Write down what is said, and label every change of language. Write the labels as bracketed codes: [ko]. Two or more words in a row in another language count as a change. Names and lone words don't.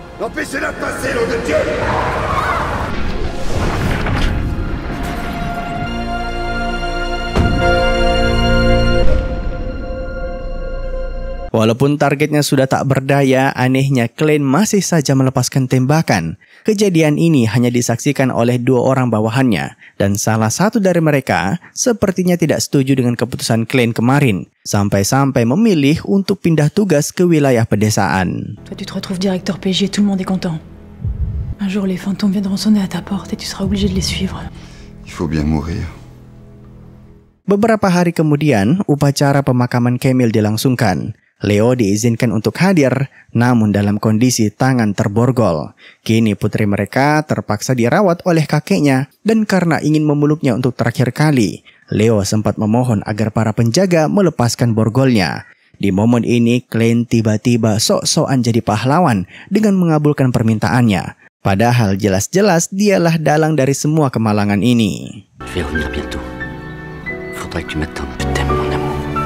[id] Walaupun targetnya sudah tak berdaya, anehnya Klein masih saja melepaskan tembakan. Kejadian ini hanya disaksikan oleh 2 orang bawahannya, dan salah satu dari mereka sepertinya tidak setuju dengan keputusan Klein kemarin, sampai-sampai memilih untuk pindah tugas ke wilayah pedesaan. [fr] Toi, tu te retrouves directeur PJ, tout le monde est content. Un jour, les fantômes viendront sonner à ta porte et tu seras obligé de les suivre. Il faut bien mourir. [id] Beberapa hari kemudian, upacara pemakaman Camille dilangsungkan. Leo diizinkan untuk hadir, namun dalam kondisi tangan terborgol. Kini putri mereka terpaksa dirawat oleh kakeknya, dan karena ingin memeluknya untuk terakhir kali, Leo sempat memohon agar para penjaga melepaskan borgolnya. Di momen ini, Klein tiba-tiba sok-sokan jadi pahlawan dengan mengabulkan permintaannya. Padahal jelas-jelas dialah dalang dari semua kemalangan ini. [fr] Je vais revenir bientôt. Faudrait que tu m'attendes. Je t'aime, mon amour.